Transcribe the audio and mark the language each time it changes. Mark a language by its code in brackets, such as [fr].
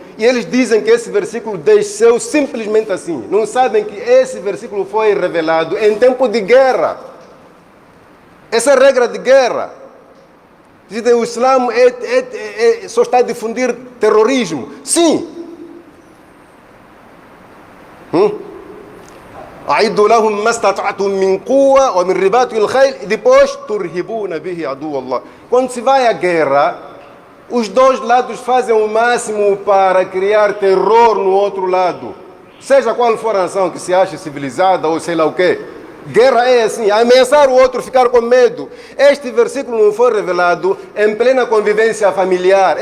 [pt] E eles dizem que esse versículo desceu simplesmente assim. Não sabem que esse versículo foi revelado em tempo de guerra. Essa é a regra de guerra. Dizem que o Islã só está a difundir terrorismo. Sim. [ar] أعدوا لهم ما استطعتم من قوة ومن رباط الخيل [pt] e depois [ar] ترهبون به عدو الله. [pt] Quando se vai à guerra, os dois lados fazem o máximo para criar terror no outro lado. Seja qual for a nação que se ache civilizada ou sei lá o quê. Guerra é assim, ameaçar o outro, ficar com medo. Este versículo não foi revelado em plena convivência familiar.